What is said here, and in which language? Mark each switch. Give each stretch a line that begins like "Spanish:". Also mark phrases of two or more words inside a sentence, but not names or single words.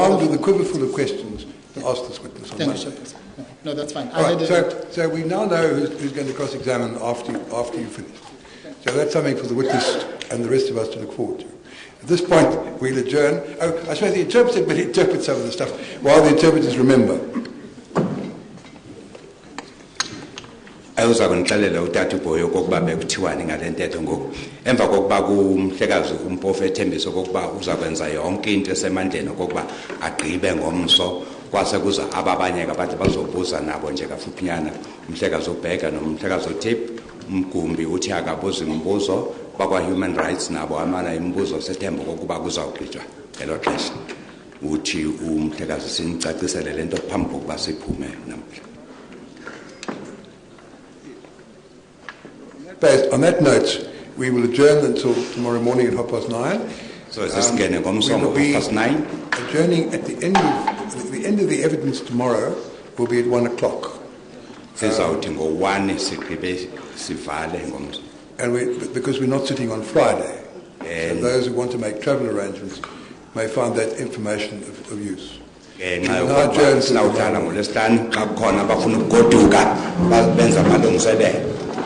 English: armed with a quiver full of questions to ask this witness on Thank Monday. you, Chairperson. No, that's fine. All right, so we now know who's going to cross-examine after you finish. So that's something for the witness and the rest of us to look forward to. At this point, we'll adjourn. Oh, I suppose the interpreter will interpret some of the stuff while the interpreters remember.
Xhosa: Ayuza kunixelela utata uBoyo okokuba bekuthiwani ngale ntetho ngoku emva kokuba kumhlekazi uMpofu ethembisa okokuba uzakwenza yonke into esemandleni okokuba agqibe ngomso kwase kuza ababanye abantu bazobuza nabo nje kafuphinyana umhlekazi uBheka nomhlekazi uTip umgumbi uthi akabuza imibuzo bakwa Human Rights nabo amana imibuzo sethemba kokuba kuzawugqitywa ngelo xesha uthi umhlekazi sinicacisele lento phambi kokuba siphume namhla.
English: Based on that note, we will adjourn until tomorrow morning at 9:30. So is this getting ngomsomo 9:30? Adjourning at the end of the evidence tomorrow will be at 1:00.
Xhosa: Sizawuthi ngo-1 sigqibe sivale ngomso.
English: And because we're not sitting on Friday, so those who want to make travel arrangements may find that information of use.
Xhosa: Sinawuhlala ngoLwesihlanu xa kukhona abafuna ukugoduka benza amalungiselelo.